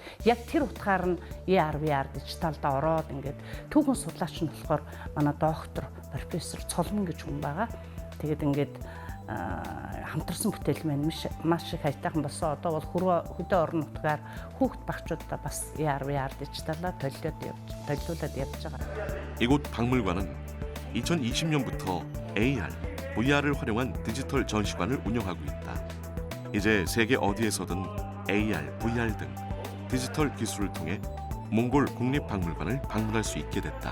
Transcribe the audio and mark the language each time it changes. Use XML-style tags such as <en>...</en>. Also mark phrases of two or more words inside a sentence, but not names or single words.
<mn>Яг тэр утгаар нь ERVR дижиталд ороод ингээд түүхэн судлаач нь болохоор манай доктор профессор Цолмон гэж хүн байгаа. Тэгээд ингээд хамтарсан бүтээл маань маш их хайтайхан болсон. Одоо бол хөдөө орон нутгаар хүүхд багчуудаа бас ERVR дижиталаар төлөвлөлөд явж байгаа.</mn> <ko>이곳 박물관은 2020년부터 AR, VR을 활용한 디지털 전시관을 운영하고 있다. 이제 세계 어디에서든 AR, VR 등 디지털 기술을 통해 몽골 국립박물관을 방문할 수 있게 됐다.</ko>